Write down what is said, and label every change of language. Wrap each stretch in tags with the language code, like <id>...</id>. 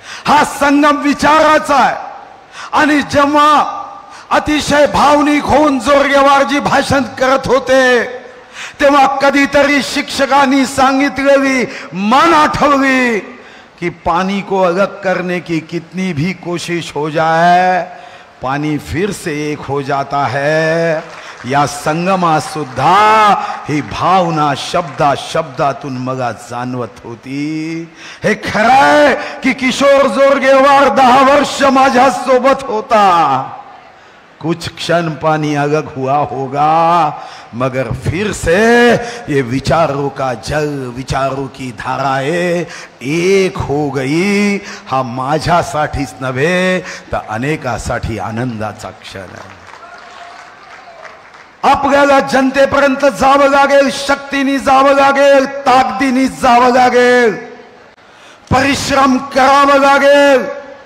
<mr>हा संगम विचाराचा आहे. आणि जेव्हा अतिशय भावनिक होऊन जोरगेवारजी भाषण करत होते तेव्हा कधीतरी शिक्षकांनी सांगितलेली मन आठवली कि</mr> <hi>पानी को अलग करने की कितनी भी कोशिश हो जाए, पानी फिर से एक हो जाता है.</hi> <mr>या संगमा सुद्धा ही भावना शब्दा शब्दातून मला जाणवत होती. हे खरंय की किशोर जोरगेवार 10 वर्ष माझ्या सोबत होता.</mr> <hi>कुछ क्षण पानी अलग हुआ होगा, मगर फिर से ये विचारों का जल, विचारों की धाराएं एक हो गई.</hi> <mr>हा माझ्यासाठीच नव्हे तर अनेकासाठी आनंदाचा क्षण आहे. आपल्याला जनतेपर्यंत जावं लागेल, शक्तीने जावं लागेल, ताकदीने जावं लागेल, परिश्रम करावं लागेल.</mr>